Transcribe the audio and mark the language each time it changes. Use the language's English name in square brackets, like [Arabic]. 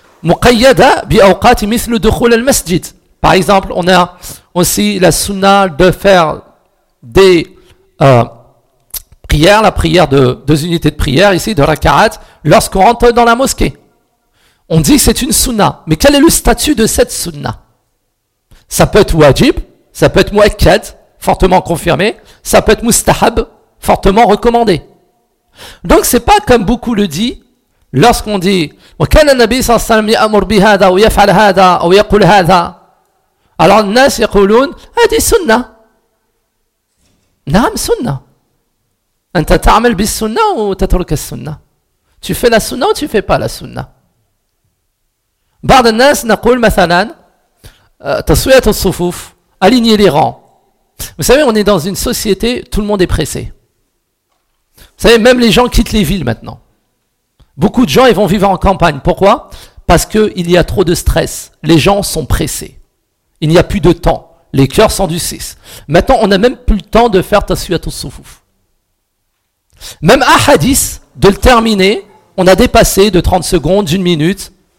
[Arabic] Muqayyada bi awqat mithl dukhul al-masjid. [French] Par exemple, on a aussi la sunna de faire des prières, la prière de deux unités de prière ici de rak'at lorsqu'on rentre dans la mosquée. On dit que c'est une sunna, mais quel est le statut de cette sunna? Ça peut être wajib, ça peut être mu'akkad, fortement confirmé, ça peut être mustahab, fortement recommandé. Donc c'est pas comme beaucoup le disent. Lorsqu'on dit [Arabic] « وكان النبي صلى الله عليه وسلم يأمر بهذا ويفعل هذا أو يقول هذا » [French] Alors les gens [Arabic] يقولون « هذه سنة » نعم سنة أنت تعمل بالسنة ou تترك السنة. [French] Tu fais la sunna ou tu fais pas la sunna. [Arabic] بعض الناس نقول مثلا تصوية الصفوف [French] aligner les rangs. Vous savez, on est dans une société, tout le monde est pressé. Vous savez, même les gens quittent les villes maintenant. Beaucoup de gens, ils vont vivre en campagne. Pourquoi? Parce qu'il y a trop de stress. Les gens sont pressés. Il n'y a plus de temps. Les cœurs sont du 6. Maintenant, on n'a même plus le temps de faire Tasuyatou Soufouf. Même à Hadith, de le terminer, on a dépassé de 30 secondes, d'une minute.